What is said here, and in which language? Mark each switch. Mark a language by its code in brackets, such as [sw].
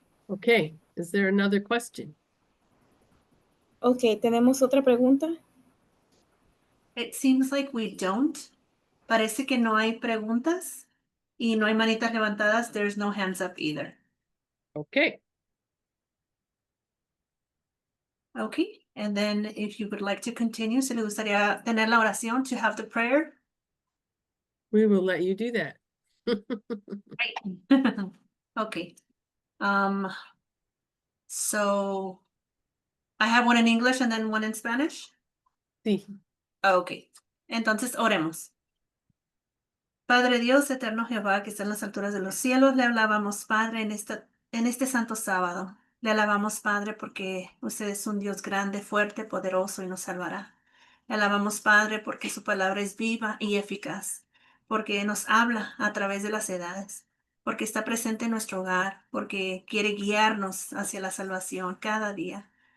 [en] Okay, is there another question? [es] Ok, ¿tenemos otra pregunta? [en] It seems like we don't. [es] Parece que no hay preguntas y no hay manitas levantadas. [en] There's no hands up either. Okay, Okay, and then if you would like to continue, [es] se le gustaría tener la oración, [en] to have the prayer. we will let you do that. Right. Okay. So I have one in English and then one in Spanish. [es] Sí. Okay. Entonces oremos. Padre Dios, eterno Jehová, que está en las alturas de los cielos, le alabamos, Padre, en este santo sábado. Le alabamos, Padre, porque usted es un Dios grande, fuerte, poderoso y nos salvará. Le alabamos, Padre, porque su palabra es viva y eficaz, porque nos habla a través de las edades, porque está presente en nuestro hogar, porque quiere guiarnos hacia la salvación cada día.